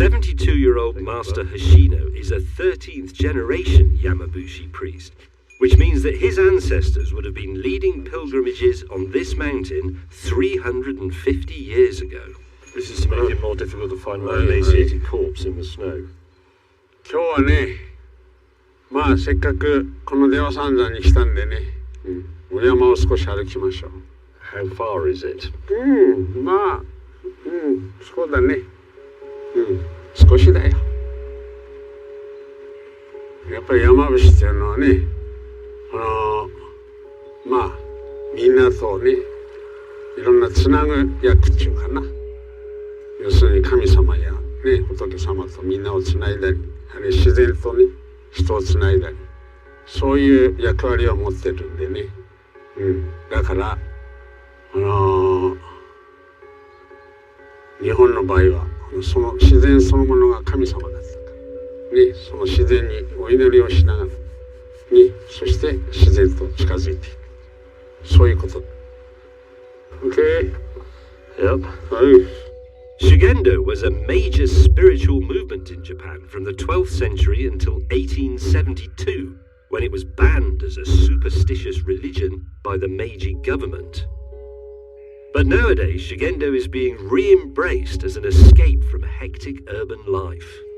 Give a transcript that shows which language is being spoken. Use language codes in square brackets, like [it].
[en] 72-year-old Master Hoshino is a 13th generation Yamabushi priest, which means that his ancestors would have been leading pilgrimages on this mountain 350 years ago. This is to make it more difficult to find my emaciated corpse in the snow. [ja] 今日はね、まあせっかくこの出羽三山に来たんでね、お山を少し歩きましょう。 [en] How far is it? [ja] まあ、そうだね。少しだよ。やっぱり山伏っていうのはね、まあみんなとね、いろんなつなぐ役っていうかな。要するに神様やね、仏様とみんなをつないだり、あるいは自然とね、人をつないだり、そういう役割を持ってるんでね。だから日本の場合はその自然そのものが神様だったからね、その自然にお祈りをしながらね、そして自然と近づいていく、そういうこと。 [en] Okay? Yep. Shugendo was a major spiritual movement in Japan from the 12th century until 1872, when it was banned as a superstitious religion by the Meiji government. But nowadays, Shugendo is being re-embraced as an escape from hectic urban life.